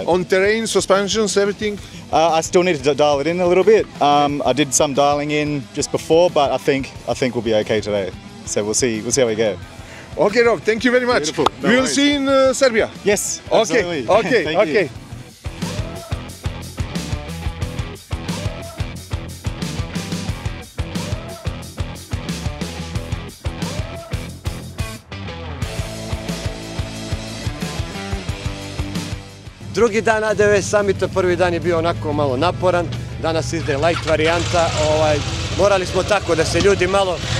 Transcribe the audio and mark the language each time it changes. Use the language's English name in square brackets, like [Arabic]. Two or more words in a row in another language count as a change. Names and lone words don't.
[English] On terrain, suspensions, everything? I still need to dial it in a little bit. I did some dialing in just before, but I think we'll be okay today. So we'll see how we go. Okay, Rob, thank you very much. Beautiful. No we will worries. see in Serbia. Yes, absolutely. Okay. Thank you. [Serbian] Drugi dan ADV Summita, prvi dan je bio onako malo naporan, danas ide light varijanta, morali smo tako da se ljudi malo